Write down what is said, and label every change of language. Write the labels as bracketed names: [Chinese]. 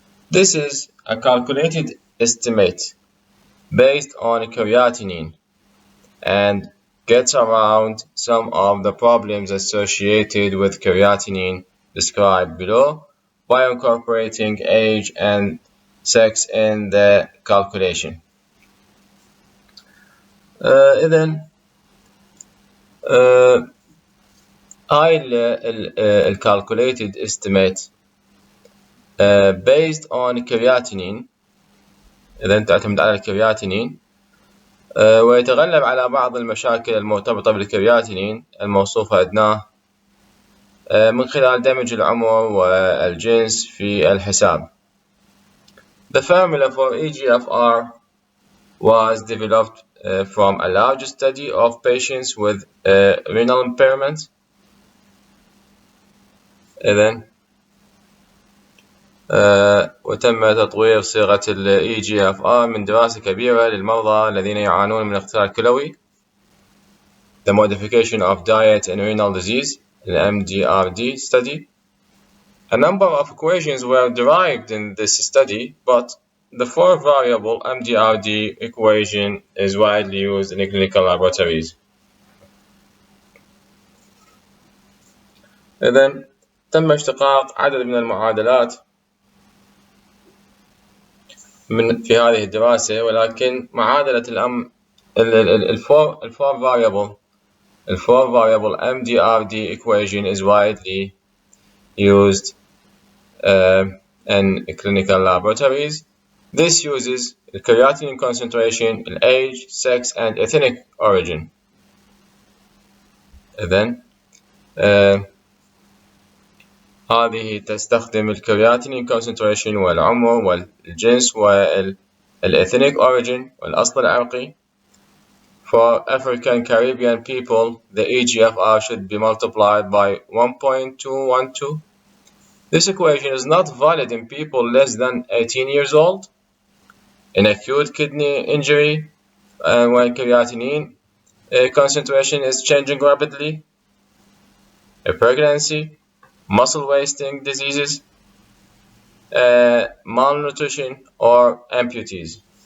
[English] This is a calculated estimate based on creatinine and gets around some of the problems associated with creatinine described below by incorporating age and sex in the calculation. [Arabic] إذن هاي ال [English] calculated estimate based on creatinine، [Arabic] إذن تعتمد على الكرياتينين ويتغلب على بعض المشاكل المرتبطة بالكرياتينين الموصوفة أدناه من خلال دمج العمر والجنس في الحساب. [English] The formula for eGFR was developed from a large study of patients with renal impairment. [Arabic] إذن وتم تطوير صيغة ال eGFR من دراسة كبيرة للمرضى الذين يعانون من اختلال كلوي. [English] The modification of diet and renal disease, the MDRD study. A number of equations were derived in this study, but the 4-variable MDRD equation is widely used in clinical laboratories. [Arabic] إذن تم اشتقاق عدد من المعادلات في هذه الدراسة، ولكن معادلة ال [English] 4-variable MDRD equation is widely used in clinical laboratories. This uses the creatinine concentration, age, sex, and ethnic origin. [Arabic] إذن هذه تستخدم الكرياتينين concentration والعمر والجنس وال [English] ethnic origin [Arabic] والأصل العرقي. [English] For African Caribbean people, the eGFR should be multiplied by 1.212. This equation is not valid in people less than 18 years old, in acute kidney injury, when creatinine concentration is changing rapidly, a pregnancy, muscle wasting diseases, malnutrition, or amputees.